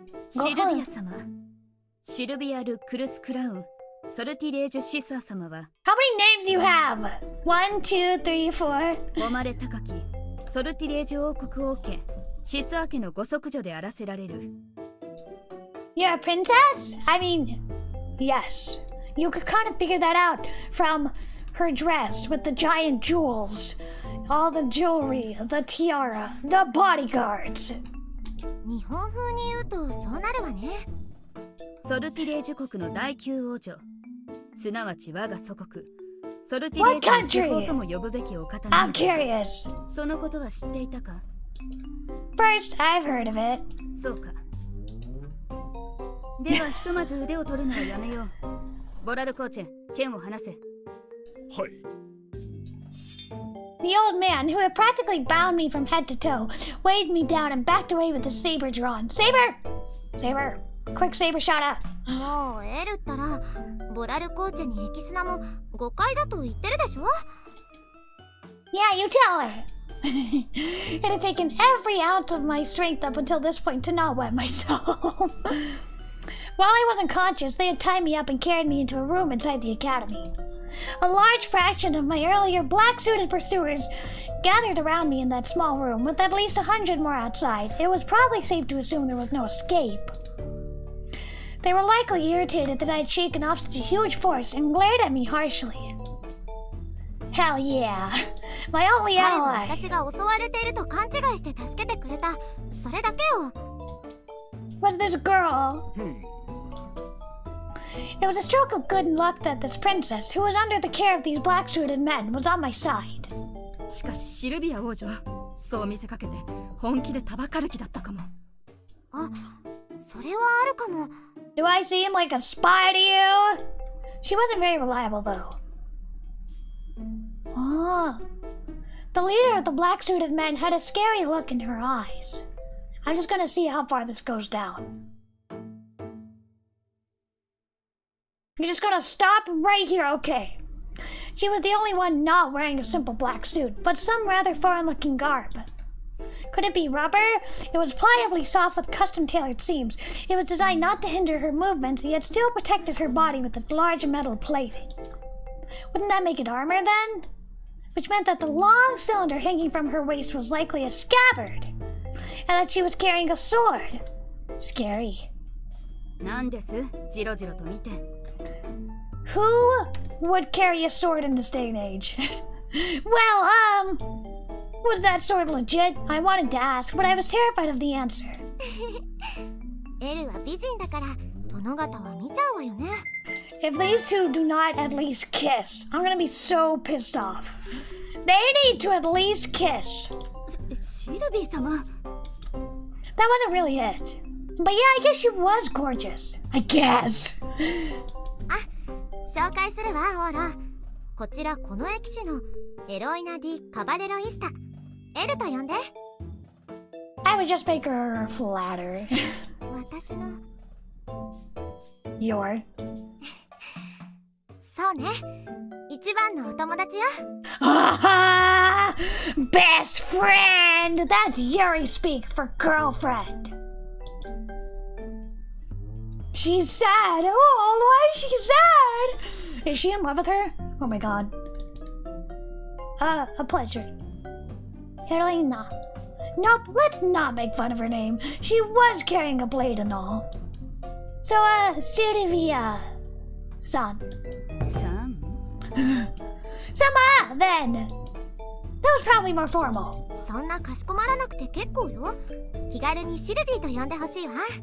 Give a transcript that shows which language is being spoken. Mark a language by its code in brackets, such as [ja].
[ja] シルビア様、シルビア・ル・クルス・クラウン、ソルティレージュ・シスア様は [en] How many names you have? 1, 2, 3, 4. 誉れ高きソルティレージュ王国王家シスア家のご息女であらせられる。 You're a princess? I mean, yes. You could kind of figure that out from her dress with the giant jewels. All the jewelry, the tiara, the bodyguards. [ja] 日本風に言うとそうなるわね。ソルティレージュ国の第9王女、すなわち我が祖国ソルティレージュの司法とも呼ぶべきお方な [en] I'm [ja] のだ。 [en] curious. [ja] そのことは知っていたか？ [en] First, I've heard of it. [ja] そうか。ではひとまず腕を取るのはやめよう。ボラルコーチェ、剣を離せ。はい。 [en] The old man, who had practically bound me from head to toe, weighed me down and backed away with his saber drawn. Saber! Saber! Quick saber shot out. [ja] もうエルったらボラルコーチェにエキスナも誤解だと言ってるでしょ。 [en] Yeah, you tell her. It had taken every ounce of my strength up until this point to not wet myself. While I wasn't conscious, they had tied me up and carried me into a room inside the academy. A large fraction of my earlier black-suited pursuers gathered around me in that small room, with at least 100 more outside. It was probably safe to assume there was no escape. They were likely irritated that I had shaken off such a huge force and glared at me harshly. Hell yeah. My only [ja] 彼は [en] ally. [ja] 私が襲われていると勘違いして助けてくれた。それだけよ。 [en] Was this girl? It was a stroke of good luck that this princess, who was under the care of these black-suited men, was on my side. [ja] しかしシルビア王女はそう見せかけて本気でたばかる気だったかも。あ、それはあるかも。 [en] Do I seem like a spy to you? She wasn't very reliable, though. Oh. The leader of the black-suited men had a scary look in her eyes. I'm just gonna see how far this goes down. You're just gonna stop right here, okay. She was the only one not wearing a simple black suit, but some rather foreign-looking garb. Could it be rubber? It was pliably soft with custom-tailored seams. It was designed not to hinder her movements, yet still protected her body with its large metal plating. Wouldn't that make it armor, then? Which meant that the long cylinder hanging from her waist was likely a scabbard, and that she was carrying a sword. Scary. [ja] なんですジロジロと見て。 [en] Who would carry a sword in this day and age? Well, was that sword legit? I wanted to ask, but I was terrified of the answer. [ja] エルは美人だから殿方は見ちゃうわよね。 [en] If these two do not at least kiss, I'm gonna be so pissed off. They need to at least kiss. [ja] シルビー様。 [en] That wasn't really it. But yeah, I guess she was gorgeous. I guess. [ja] あ、紹介するわオーロ。こちらこの駅士のエロイナ・ディ・カバレロイスタ。エルと呼んで。 [en] I would just make her flatter. [ja] 私の。 [en] Your. [ja] そうね。一番のお友達よ。 [en] Ah, best friend! That's Yuri speak for girlfriend. She's sad. Oh, why is she sad? Is she in love with her? Oh my god. A pleasure. Carolina. Nope, let's not make fun of her name. She was carrying a blade and all. So, Sylvia. Son. Son? Sama, then. That was probably more formal. [ja] そんなかしこまらなくて結構よ。気軽にシルビーと呼んでほしいわ。